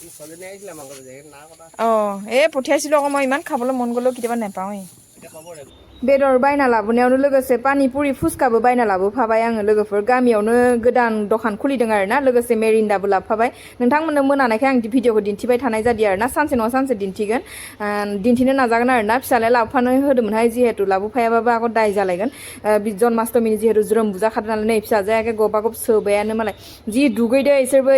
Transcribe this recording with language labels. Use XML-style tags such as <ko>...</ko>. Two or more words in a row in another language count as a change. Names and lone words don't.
<brx>ए</brx> <as>পঠিয়াইছিলো আকৌ মই ইমান খাবলৈ মন গ'লেও কেতিয়াবা নাপাওঁৱেই</as> <brx>बेदर बायना लाबोनायावनो लोगोसे पानिपुरि फुसकाबो बायना लाबोफाबाय आङो लोगोफोर गामियावनो गोदान दखान खुलिदों आरोना लोगोसे मेरिन्दाबो लाबोफाबाय नोंथांमोननो मोनानायखाय आं भिडिअखौ दिन्थिबाय थानाय जादों आरोना सानसे नङा सानसे दिन्थिगोन दिन्थिनो नाजागोन आरोना फिसालाया लाबोफानो होदोंमोनहाय जिहेतु लाबोफायाबाबो आगो दाय जालायगोन जन्माष्टमीनि जिहेतु ज्रोम बुजा खादों नालाय नै फिसाजोया एखे गबा गब सोबायानो मालाय जि दुगैदो इसोरबो</brx>